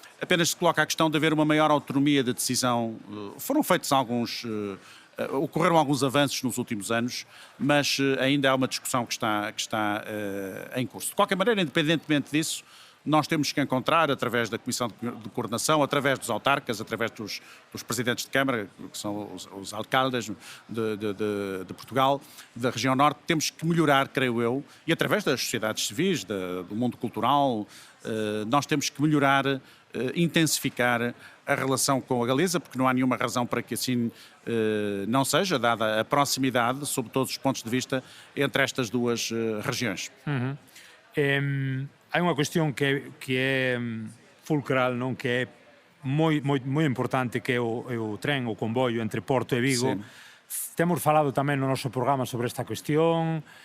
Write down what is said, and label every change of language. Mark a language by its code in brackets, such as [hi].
[pt] apenas se coloca a questão de haver uma maior autonomia de decisão. Foram feitos ocorreram alguns avanços nos últimos anos, mas ainda há uma discussão que está em curso. De qualquer maneira, independentemente disso, nós temos que encontrar, através da Comissão de Coordenação, através dos autarcas, através dos presidentes de Câmara, que são os alcaldes de Portugal, da região norte, temos que melhorar, creio eu, e através das sociedades civis, do mundo cultural, nós temos que melhorar, intensificar a relação com a Galiza, porque não há nenhuma razão para que assim não seja, dada a proximidade, sob todos os pontos de vista, entre estas duas regiões. [gl] Hai unha cuestión que é fulcral, non? Que é moi importante, que é o tren, o comboio entre Porto e Vigo. Sí. Temos falado tamén no noso programa sobre esta cuestión.